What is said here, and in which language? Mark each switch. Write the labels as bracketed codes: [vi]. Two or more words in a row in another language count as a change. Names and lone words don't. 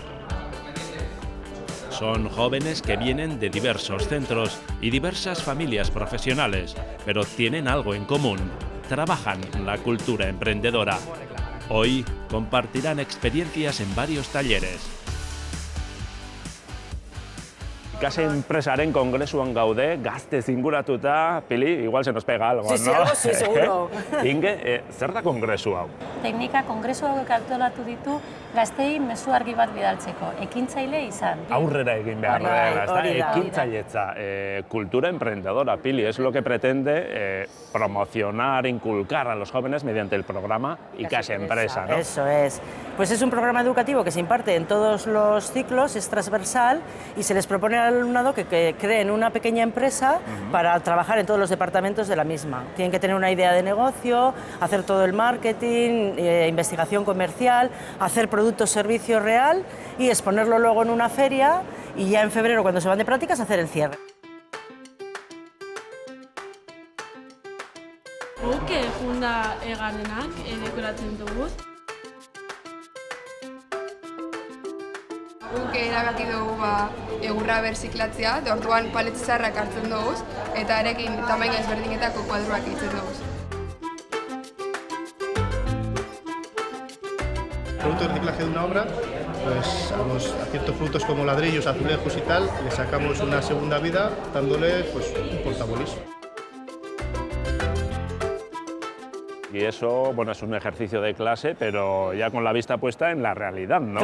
[es] Son jóvenes que vienen de diversos centros y diversas familias profesionales, pero tienen algo en común: trabajan la cultura emprendedora. Hoy compartirán experiencias en varios talleres. [eu] ICAS Enpresaren kongresuan gaude, gazte zinguratuta, Pili, [es] igual se nos pega algo, sí, ¿no? Sí, seguro. [eu] Inge, zer da kongresu hau? Teknika kongresu hauek antolatu ditu gaztei mezu argi bat bidaltzeko, ekintzaile izan. Aurrera egin behar da, ekintzailetza, [es] cultura emprendedora, Pili, es lo que pretende promocionar, inculcar a los jóvenes mediante el programa ICAS Empresa, ¿no? Eso es. Pues es un programa educativo que se imparte en todos los ciclos, es transversal y se les propone al alumnado que creen una pequeña empresa para trabajar en todos los departamentos de la misma. Tienen que tener una idea de negocio, hacer todo el marketing, investigación comercial, hacer producto servicio real y exponerlo luego en una feria y ya en febrero, cuando se van de prácticas, hacer el cierre. [eu] Guk funda eganenak dekoratzen dugu. Guk erabaki dugu egurra berziklatzea, orduan palet zaharrak hartzen dugu eta arekin tamaina ezberdinetako kuadroak egiten dugu. [es] Producto de reciclaje de una obra, pues a ciertos productos como ladrillos, azulejos y tal, le sacamos una segunda vida dándole pues, un portabolis. Y eso, bueno, es un ejercicio de clase, pero ya con la vista puesta en la realidad, ¿no?